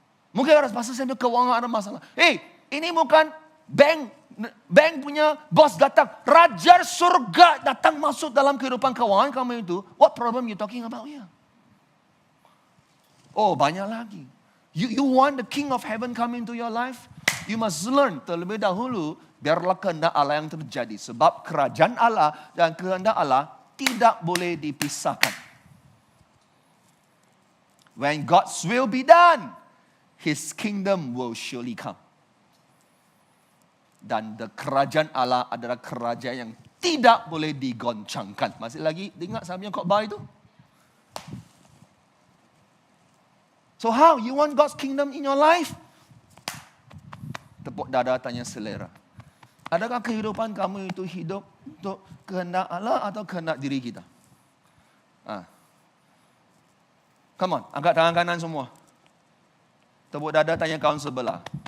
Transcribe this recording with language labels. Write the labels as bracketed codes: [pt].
[ms] Mungkin ada pasal saya keuangan ada masalah. Ini bukan bank punya bos datang. Raja Surga datang masuk dalam kehidupan keuangan kamu itu. [en] What problem you talking about here? Oh, [ms] banyak lagi. [en] You want the King of Heaven come into your life? You must learn [ms] terlebih dahulu, biarlah kehendak Allah yang terjadi. Sebab kerajaan Allah dan kehendak Allah tidak boleh dipisahkan. [en] When God's will be done, His kingdom will surely come. [ms] Dan kerajaan Allah adalah kerajaan yang tidak boleh digoncangkan. Masih lagi ingat saya punya khotbah itu? [en] So how? You want God's kingdom in your life? [ms] Tepuk dada tanya selera. Adakah kehidupan kamu itu hidup untuk kehendak Allah atau kehendak diri kita? [en] Come on, [ms] angkat tangan kanan semua. Tepuk dada tanya kawan sebelah.